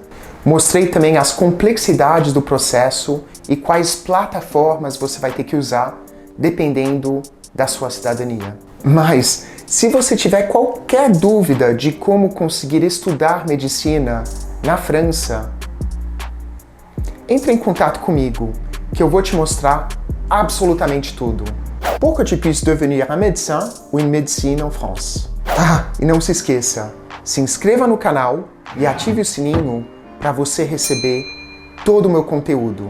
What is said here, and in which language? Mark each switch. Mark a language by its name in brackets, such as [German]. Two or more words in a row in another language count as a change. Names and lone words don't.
[Portuguese] Mostrei também as complexidades do processo e quais plataformas você vai ter que usar dependendo da sua cidadania. Mas, se você tiver qualquer dúvida de como conseguir estudar medicina na França, entre em contato comigo, que eu vou te mostrar absolutamente tudo. [French] Pour que tu puisses devenir un médecin ou une médecine en France. [Portuguese] Ah, e não se esqueça, se inscreva no canal e ative o sininho para você receber todo o meu conteúdo.